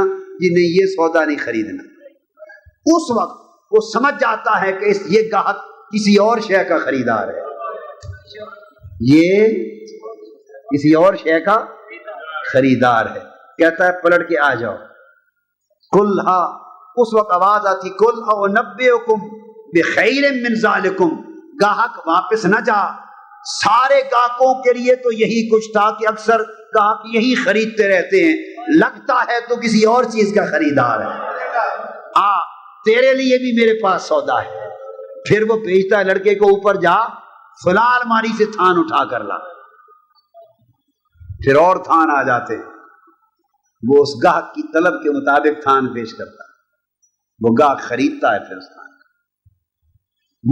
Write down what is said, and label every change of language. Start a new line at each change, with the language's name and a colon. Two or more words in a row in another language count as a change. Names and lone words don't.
Urdu: جی نہیں، یہ سودا نہیں خریدنا۔ اس وقت وہ سمجھ جاتا ہے کہ یہ گاہک کسی اور شے کا خریدار ہے، یہ کسی اور شے کا خریدار ہے۔ کہتا ہے پلٹ کے آ جاؤ، کل ہا، اس وقت آواز آتی
Arabic: کل او نبئکم بخیر من ذالکم،
Urdu: گاہک واپس نہ جا۔ سارے گاہکوں کے لیے تو یہی کچھ تھا کہ اکثر گاہک یہی خریدتے رہتے ہیں، لگتا ہے تو کسی اور چیز کا خریدار ہے، تیرے لیے بھی میرے پاس سودا ہے۔ پھر وہ بھیجتا ہے لڑکے کو، اوپر جا فلاں الماری سے تھان اٹھا کر لا، پھر اور تھان آ جاتے، وہ اس گاہک کی طلب کے مطابق تھان پیش کرتا ہے، وہ گاہک خریدتا ہے پھر اس تھان کا۔